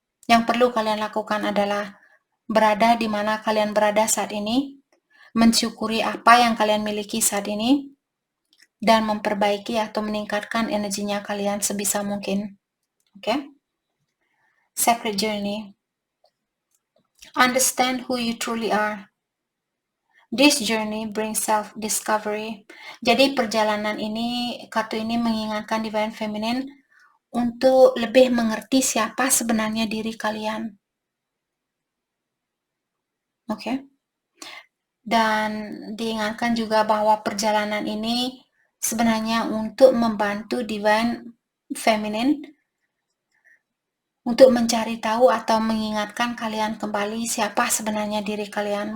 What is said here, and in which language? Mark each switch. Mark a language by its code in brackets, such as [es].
[id] Yang perlu kalian lakukan adalah berada di mana kalian berada saat ini, mensyukuri apa yang kalian miliki saat ini, dan memperbaiki atau meningkatkan energinya kalian sebisa mungkin. [en] Okay? Sacred journey. Understand who you truly are. This journey brings self-discovery. [id] Jadi perjalanan ini, kartu ini mengingatkan Divine Feminine untuk lebih mengerti siapa sebenarnya diri kalian. Okay? Dan diingatkan juga bahwa perjalanan ini sebenarnya untuk membantu Divine Feminine untuk mencari tahu atau mengingatkan kalian kembali siapa sebenarnya diri kalian.